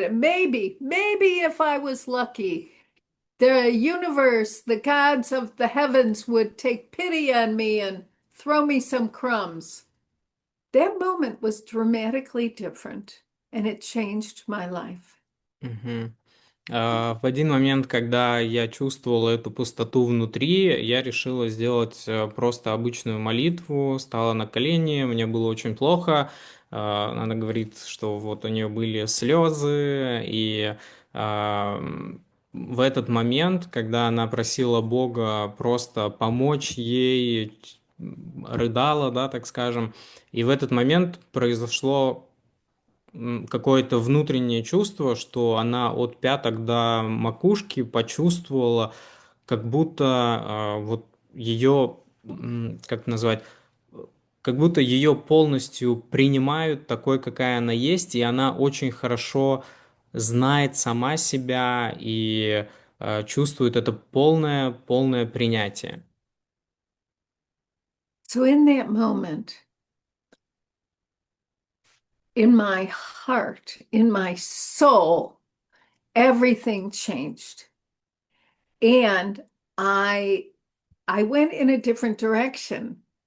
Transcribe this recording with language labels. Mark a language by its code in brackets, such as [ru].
[en] And maybe if I was lucky, the universe, the gods of the heavens would take pity on me and throw me some crumbs. That moment was dramatically different and it changed my life. Мгм. [ru] В один момент, когда я чувствовал эту пустоту внутри, я решила сделать просто обычную молитву, стала на колени, мне было очень плохо. Она говорит, что вот у нее были слезы, и в этот момент, когда она просила Бога просто помочь ей, рыдала, да, так скажем, и в этот момент произошло какое-то внутреннее чувство, что она от пяток до макушки почувствовала, как будто вот ее, как назвать, как будто ее полностью принимают такой, какая она есть, и она очень хорошо знает сама себя и чувствует это полное принятие. [en] So, in that moment, in my heart, in my soul, everything changed. And I I went in a different direction.